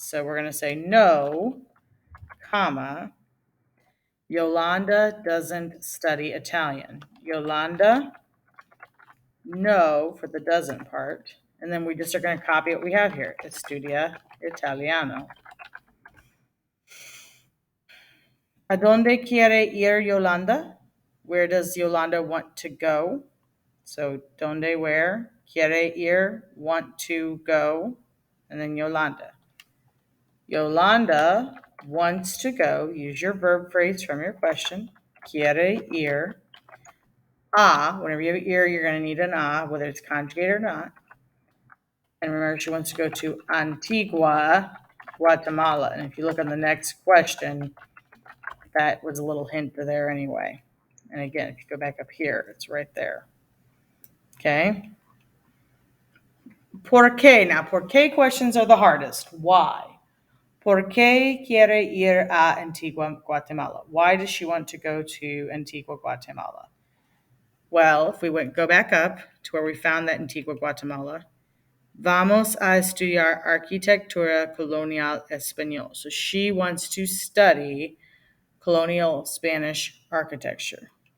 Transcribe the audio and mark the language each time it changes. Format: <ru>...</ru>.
<en>So we're going to say no, comma, Yolanda doesn't study Italian. Yolanda, no for the doesn't part. And then we just are going to copy what we have here.</en> <es>Estudia Italiano. ¿A dónde quiere ir Yolanda?</es> <en>Where does Yolanda want to go? So, ¿dónde, where?</en> <es>Quiere ir,</es> <en>want to go. And then Yolanda. Yolanda wants to go. Use your verb phrase from your question.</en> <es>Quiere ir.</es> <en>Whenever you have an ear, you're going to need an whether it's conjugated or not. And remember, she wants to go to Antigua, Guatemala. And if you look on the next question, that was a little hint there anyway. And again, if you go back up here, it's right there.</en> <es>Okay. ¿Por qué?</es> <en>Now, ¿por qué questions are the hardest? Why?</en> <es>¿Por qué quiere ir a Antigua, Guatemala?</es> <en>Why does she want to go to Antigua, Guatemala? Well, if we go back up to where we found that Antigua, Guatemala,</en> <es>vamos a estudiar arquitectura colonial español.</es> <en>So she wants to study colonial Spanish architecture.</en>